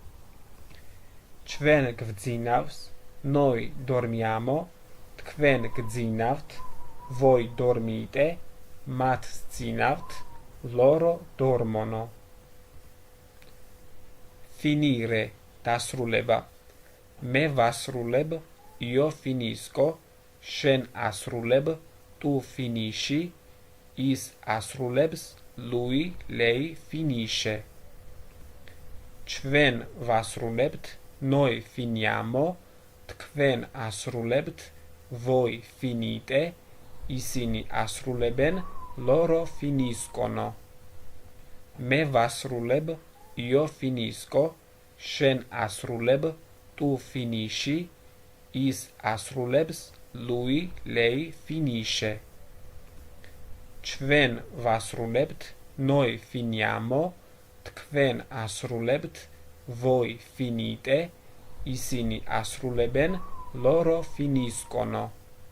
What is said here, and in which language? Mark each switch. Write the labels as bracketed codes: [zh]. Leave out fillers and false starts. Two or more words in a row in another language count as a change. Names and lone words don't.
[ka] ჩვენ გვძინავს, [it] noi dormiamo, [ka] თქვენ გძინავთ, [it] voi dormite, [ka] მათ სძინავთ, [it] loro dormono. finire, [ka] დასრულება. მე ვასრულებ, [it] io finisco, [ka] შენ ასრულებ, [it] tu finisci, [ka] ის ასრულებს, [it] lui, lei finisce. [ka] ჩვენ ვასრულებთ, [it] noi finiamo, [ka] თქვენ ასრულებთ, [it] voi finite, [ka] ისინი ასრულებენ, [it] loro finiscono. [ka] მე ვასრულებ, [it] io finisco, [ka] შენ ასრულებ, [it] tu finisci, [ka] ის ასრულებს, [it] lui, lei finisce. [ka] ჩვენ ვასრულებთ, [it] noi finiamo, [ka] თქვენ ასრულებთ, [it] voi finite, [ka] ისინი ასრულებენ, [it] loro finiscono.